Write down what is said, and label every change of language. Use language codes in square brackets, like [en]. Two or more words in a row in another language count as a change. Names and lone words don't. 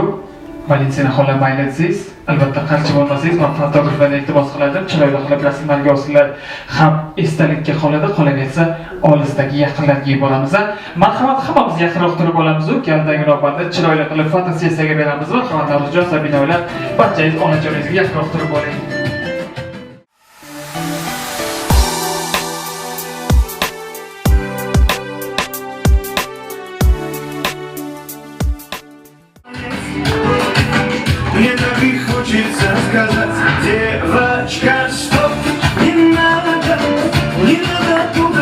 [uz] Valentina xola mayli desangiz, albatta qancha bo'lmasangiz, men fotograflarga iltimos qiladim, chiroyli qilib rasmlarga olsinlar, ham esdalikka qoladi, qolaversa olisdagi yaqinlarga yuboramiz. Marhamat, hammamiz yaqinroq turib olamiz-ku, kaldagi navbatda chiroyli qilib fotosessiyaga beramiz. Marhamat, Navro'jon, Sabinalar, barchangiz onajoningizga yaqinroq turib oling. [ru] Мне так и хочется сказать, девочка, стоп, не надо туда